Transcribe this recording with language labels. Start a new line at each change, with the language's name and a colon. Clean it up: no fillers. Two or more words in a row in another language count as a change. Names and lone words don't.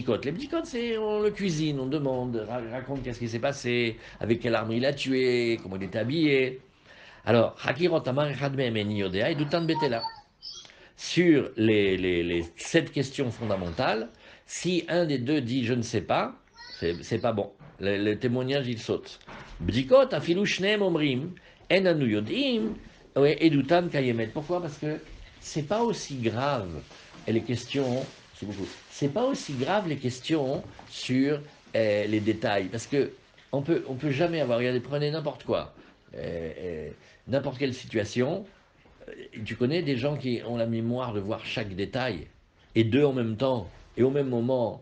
French: Les bdikot, c'est, on le cuisine, on demande, raconte qu'est-ce qui s'est passé, avec quelle arme il a tué, comment il était habillé. Alors,
Hebrew: חקירות אמר אחד מהם איני יודע עדותן בטלה.
French: Sur les 7 questions fondamentales, si un des deux dit je ne sais pas, c'est pas bon. Le témoignage, il saute.
Hebrew: בדיקות, אפילו שניים אומרים, אין אנו יודעים, עדותן קיימת.
French: Pourquoi? Parce que c'est pas aussi grave les questions, c'est pas aussi grave les questions sur les détails. Parce que on peut jamais avoir, regardez, prenez n'importe quoi, n'importe quelle situation, Tu connais des gens qui ont la mémoire de voir chaque détail, et deux en même temps, et au même moment.